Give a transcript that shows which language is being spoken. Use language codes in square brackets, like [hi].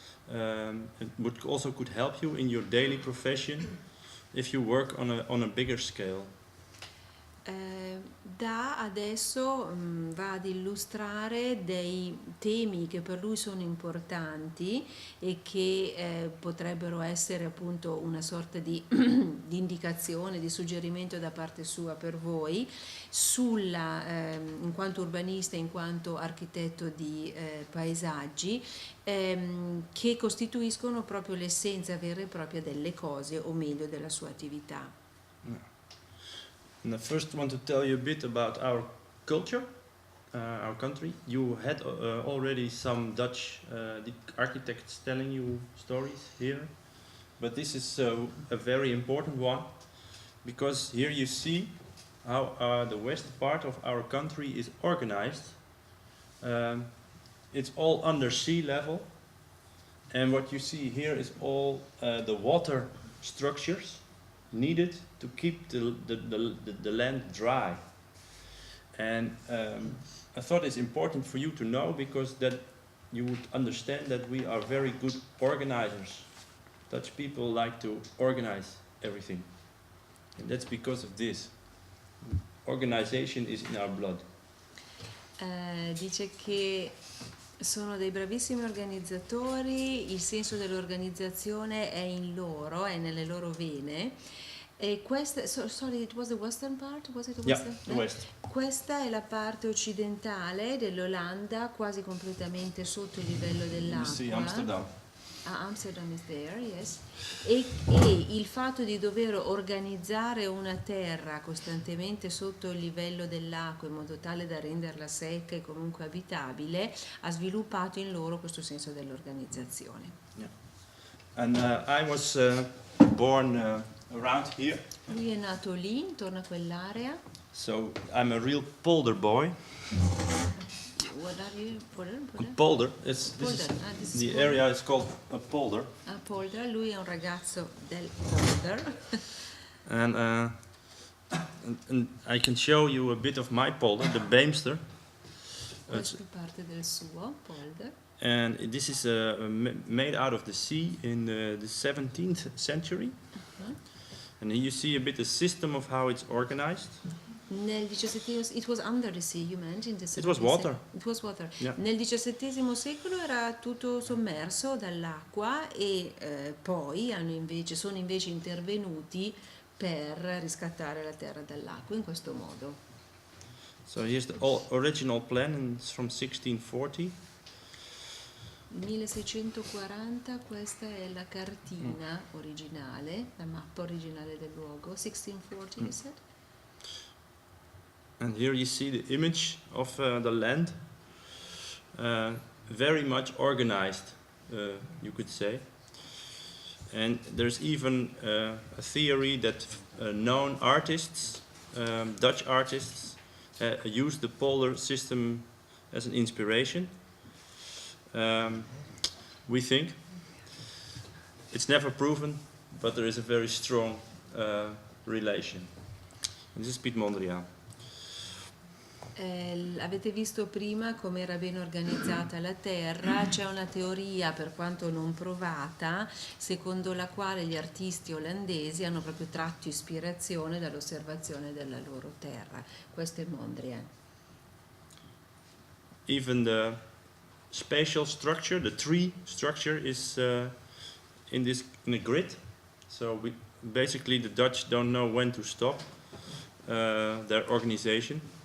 [en] It would also could help you in your daily profession if you work on a bigger scale. [it] Da adesso va ad illustrare dei temi che per lui sono importanti e che potrebbero essere appunto una sorta di, di indicazione, di suggerimento da parte sua per voi sulla, in quanto urbanista, in quanto architetto di paesaggi, che costituiscono proprio l'essenza vera e propria delle cose, o meglio della sua attività. [en] And I first want to tell you a bit about our culture, our country. You had already some Dutch architects telling you stories here, but this is a very important one, because here you see how the west part of our country is organized. It's all under sea level, and what you see here is all the water structures needed to keep the land dry. And I thought it's important for you to know, because that you would understand that we are very good organizers. Dutch people like to organize everything, and that's because of this. Organization is in our blood. [it] Dice che sono dei bravissimi organizzatori, il senso dell'organizzazione è in loro, è nelle loro vene. [en] E questa, sorry, it was the western part? Was it the western? Yeah, the west. [it] Questa è la parte occidentale dell'Olanda, quasi completamente sotto il livello dell'acqua. [en] You see Amsterdam. Amsterdam is there, yes. [it] E il fatto di dover organizzare una terra costantemente sotto il livello dell'acqua in modo tale da renderla secca e comunque abitabile ha sviluppato in loro questo senso dell'organizzazione. [en] Yeah. And I was born around here. [it] Lui è nato lì, intorno a quell'area. [en] So I'm a real polder boy. What are you? Polder? A polder. This This is the polder. area is called a polder. [it] Polder, lui è un ragazzo del polder. [en] And I can show you a bit of my polder, the Beemster. [it] Questa è parte del suo polder. [en] And this is made out of the sea in the 17th century. And here you see a bit the system of how it's organized. Nel XVII, it was under the sea, you mentioned. It was water. It was water. Yeah. [it] Nel XVII secolo era tutto sommerso dall'acqua e poi sono invece intervenuti per riscattare la terra dall'acqua in questo modo. [en] So here's the original plan, and it's from 1640. [it] 1640, questa è la cartina originale, la mappa originale del luogo. [en] 1640, you said? And here you see the image of the land, very much organized, you could say. And there's even a theory that known artists, Dutch artists, use the polar system as an inspiration. We think. It's never proven, but there is a very strong relation. And this is Piet Mondriaan. [it] Avete visto prima come era ben organizzata la terra. C'è una teoria, per quanto non provata, secondo la quale gli artisti olandesi hanno proprio tratto ispirazione dall'osservazione della loro terra. Questo è Mondriaan. [en] Even the spatial structure, the tree structure, is in a grid. So basically the Dutch don't know when to stop their organization.